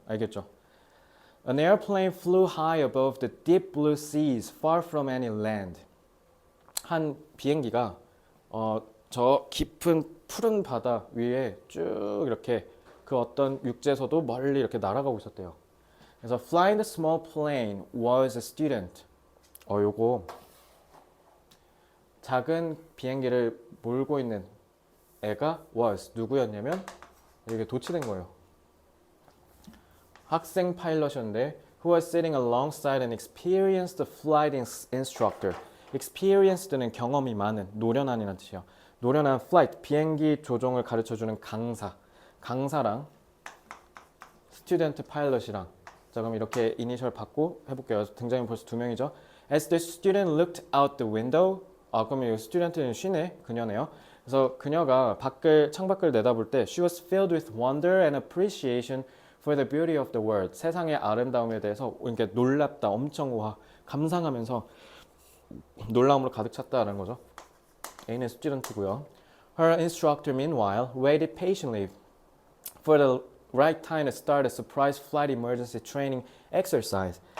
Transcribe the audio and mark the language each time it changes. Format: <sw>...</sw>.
<ko>알겠죠?</ko> <en>An airplane flew high above the deep blue seas, far from any land.</en> <ko>한 비행기가 저 깊은 푸른 바다 위에 쭉 이렇게 그 어떤 육지에서도 멀리 이렇게 날아가고 있었대요. 그래서</ko> <en>flying the small plane was a student.</en> <ko>요거 작은 비행기를 몰고 있는 애가 was 누구였냐면 이게 도치된 거예요. 학생 파일럿이었는데</ko> <en>who was sitting alongside an experienced flight instructor.</en> <ko>experienced는 경험이 많은, 노련한이라는 뜻이에요. 노련한 flight, 비행기 조종을 가르쳐주는 강사랑 student 파일럿이랑 자 그럼 이렇게 이니셜 받고 해볼게요. 등장인물 벌써 두 명이죠.</ko> <en>As the student looked out the window</en> <ko>그럼 이 student는 쉬네, 그녀네요. 그래서 그녀가 창밖을 내다볼 때</ko> <en>she was filled with wonder and appreciation for the beauty of the world.</en> <ko>세상의 아름다움에 대해서 이렇게 놀랍다, 엄청 감상하면서 놀라움으로 가득 찼다라는 거죠. A는 student고요.</ko> <en>Her instructor meanwhile waited patiently for the right time to start a surprise flight emergency training exercise.</en>